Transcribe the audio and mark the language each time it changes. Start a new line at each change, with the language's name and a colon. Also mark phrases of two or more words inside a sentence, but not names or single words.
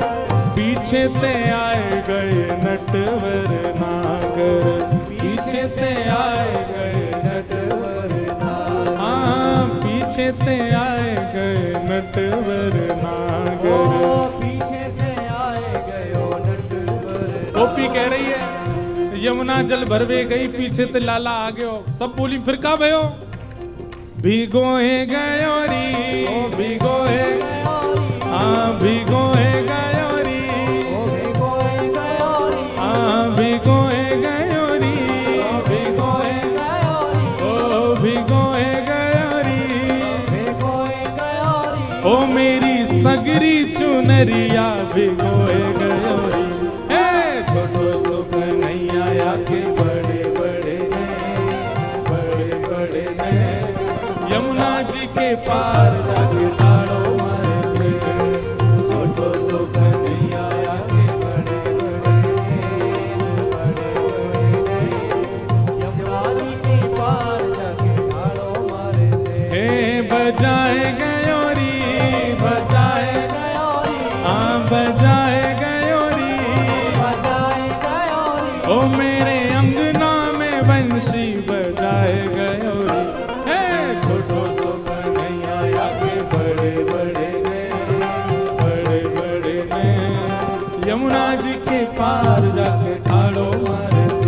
Braj: पीछे से आए गए नटवर नागर, पीछे से आए गए नटवर नागर, हाँ पीछे से आए गए नटवर नागर, पीछे से आए गए नटवर।
Hindi: गोपी कह रही है
Braj: यमुना जल भरवे गई, पीछे ते लाला आ गयो। सब बोली फिर का भयो? भिगोए गयो री, ओ भिगोए, हाँ भिगोए गयो री, ओ भिगोए गयो री, हाँ भिगोए गयो री, ओ भिगोए गयो री, ओ भिगोए गयो री, भिगोए गयो री, ओ मेरी सगरी चुनरिया भिगोए गयो री। हे छोटो सो कन्हैया के बड़े बड़े नैन, बड़े बड़े नैन, यमुना जी के पार जाके ठाड़ो मारे से। छोटो सो कन्हैया के बड़े बड़े नैन, बड़े बड़े नैन, यमुना जी के पार जाके ठाड़ो मारे से। हे बजाए गयो री, बजाए गयो री, हाँ बजाए गयो री, बजाए गयो री, ओ मेरे अंगना में बंशी बजाए गयो री। हे छोटो सो कन्हैया के बड़े बड़े नैन, बड़े बड़े नैन, यमुना जी के पार जाके ठाड़ो मारे से।